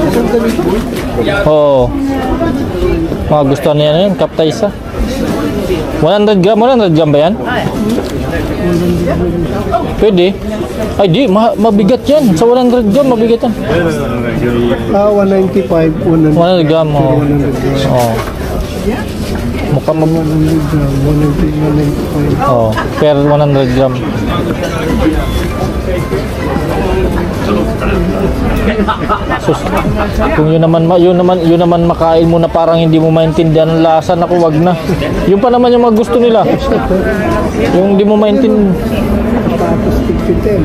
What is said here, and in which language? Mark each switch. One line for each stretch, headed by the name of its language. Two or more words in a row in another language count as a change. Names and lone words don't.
Filipino: 95. Oo. Mga gusto niya na yun, kapta isa. 100 gram? 100 gram ba yan? Pwede. Ay di, mabigat yan. Sa 100 gram, mabigat yan. 195, 100 100 gram, oh. 100 gram. Oh. Mukhang 100 gram, 195. oh, per 100 gram. Sus, kung yun naman makain mo na parang hindi mo maintindihan ang lasa, naku, wag na. Yun pa naman yung mga gusto nila. Yung hindi mo maintindihan. Tapos tigpitin.